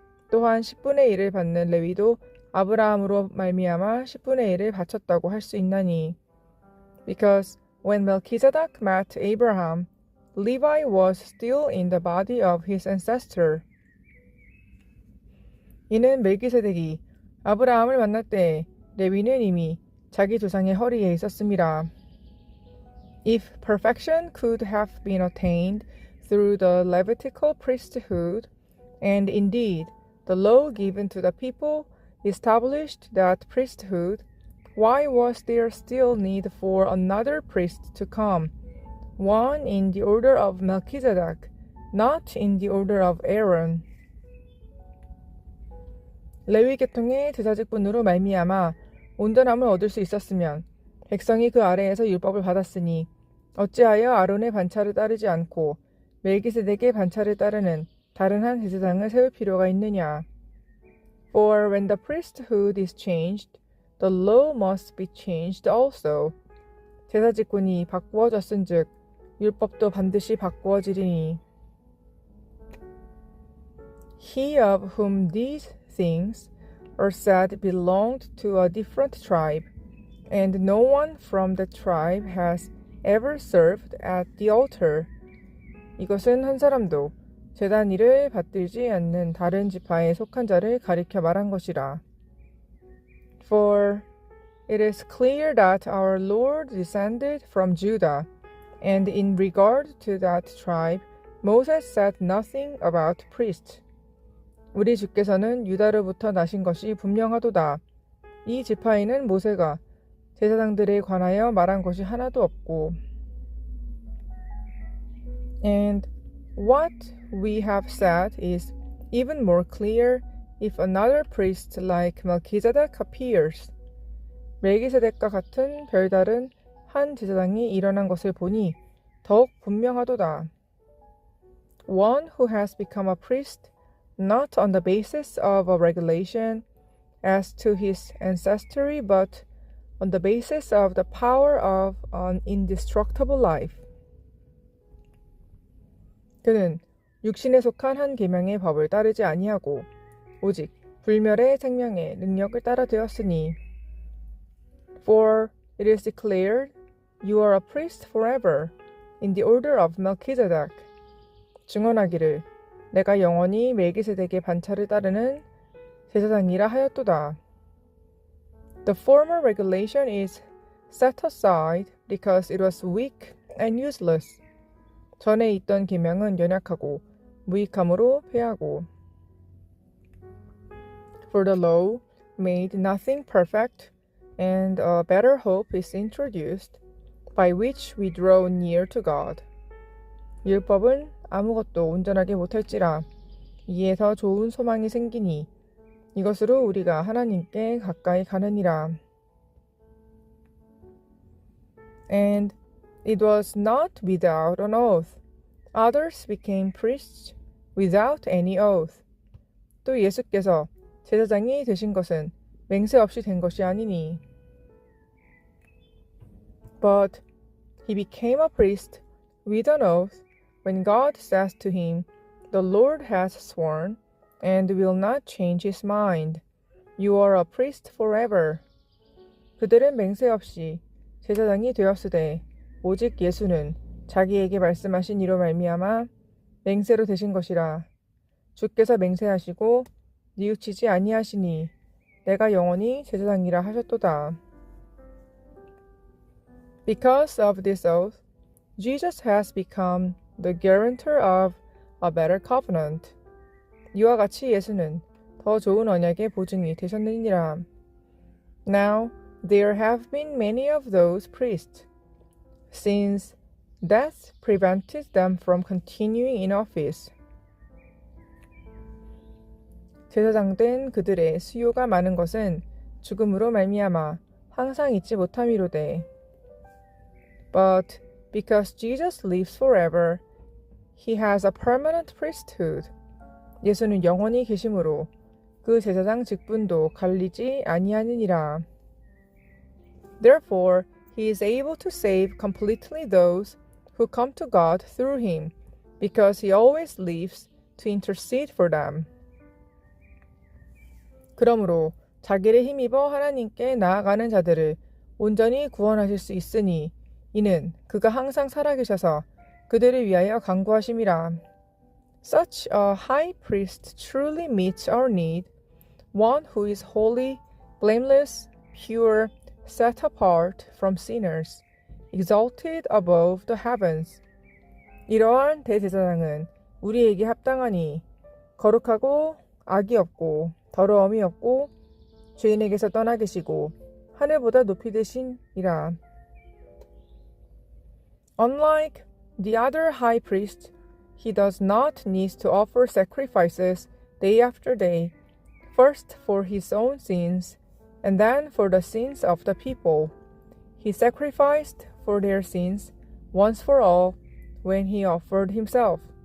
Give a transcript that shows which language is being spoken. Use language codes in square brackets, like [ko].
[ko] 또한 10분의 1을 받는 레위도 아브라함으로 말미암아 10분의 1을 바쳤다고 할 수 있나니. [en] Because when Melchizedek met Abraham, Levi was still in the body of his ancestor. [ko] 이는 멜기세덱이 아브라함을 만날 때 레위는 이미 자기 조상의 허리에 있었습니다. [en] If perfection could have been attained through the Levitical priesthood, and indeed the law given to the people established that priesthood, why was there still need for another priest to come, one in the order of Melchizedek, not in the order of Aaron? [ko] 레위 계통의 제사직분으로 말미암아 온전함을 얻을 수 있었으면 백성이 그 아래에서 율법을 받았으니 어찌하여 아론의 반차를 따르지 않고 멜기세덱의 반차를 따르는 다른 한 제사장을 세울 필요가 있느냐? [en] For when the priesthood is changed, the law must be changed also. [ko] 제사직분이 바꾸어졌은즉 율법도 반드시 바꾸어지리니. [en] He of whom these things are said belonged to a different tribe, and no one from the tribe has ever served at the altar. [ko] 이것은 한 사람도 제단 일을 받들지 않는 다른 지파에 속한 자를 가리켜 말한 것이라. [en] For it is clear that our Lord descended from Judah, and in regard to that tribe, Moses said nothing about priests. [ko] 우리 주께서는 유다로부터 나신 것이 분명하도다. 이 지파에는 모세가 제사장들에 관하여 말한 것이 하나도 없고. [en] And what we have said is even more clear if another priest like Melchizedek appears. [ko] 멜기세덱과 같은 별다른 한 제사장이 일어난 것을 보니 더욱 분명하도다. [en] One who has become a priest not on the basis of a regulation as to his ancestry, but on the basis of the power of an indestructible life. [ko] 그는 육신에 속한 한 계명의 법을 따르지 아니하고 오직 불멸의 생명의 능력을 따라 되었으니. [en] For it is declared, you are a priest forever, in the order of Melchizedek. [ko] 증언하기를 내가 영원히 멜기세덱의 반차를 따르는 제사장이라 하였도다. [en] The former regulation is set aside because it was weak and useless. [ko] 전에 있던 계명은 연약하고 무익함으로 패하고. [en] For the law made nothing perfect, and a better hope is introduced, by which we draw near to God. [ko] 율법은 아무것도 온전하게 못할지라 이에 더 좋은 소망이 생기니 이것으로 우리가 하나님께 가까이 가느니라. [en] And it was not without an oath. Others became priests without any oath. [ko] 또 예수께서 제사장이 되신 것은 맹세 없이 된 것이 아니니. [en] But he became a priest with an oath when God says to him, The Lord has sworn, and will not change his mind. You are a priest forever. [ko] 그들은 맹세 없이 제사장이 되었으되 오직 예수는 자기에게 말씀하신 이로 말미암아 맹세로 되신 것이라. 주께서 맹세하시고 뉘우치지 아니하시니 내가 영원히 제사장이라 하셨도다. [en] Because of this oath, Jesus has become the guarantor of a better covenant. [ko] 이와 같이 예수는 더 좋은 언약의 보증이 되셨느니라. [en] Now there have been many of those priests, since death prevented them from continuing in office. [ko] 제사장된 그들의 수요가 많은 것은 죽음으로 말미암아 항상 잊지 못함이로되. [en] But because Jesus lives forever, he has a permanent priesthood. [ko] 예수는 영원히 계심으로 그 제사장 직분도 갈리지 아니하느니라. [en] Therefore, he is able to save completely those who come to God through him, because he always lives to intercede for them. [ko] 그러므로 자기를 힘입어 하나님께 나아가는 자들을 온전히 구원하실 수 있으니 이는 그가 항상 살아계셔서 그들을 위하여 간구하심이라. [en] Such a high priest truly meets our need, one who is holy, blameless, pure, set apart from sinners, exalted above the heavens. [ko] 이러한 대제사장은 우리에게 합당하니 거룩하고 악이 없고 더러움이 없고 죄인에게서 떠나 계시고 하늘보다 높이 되신이라. [en] Unlike the other high priest, he does not need to offer sacrifices day after day, first for his own sins, and then for the sins of the people. He sacrificed for their sins once for all when he offered himself.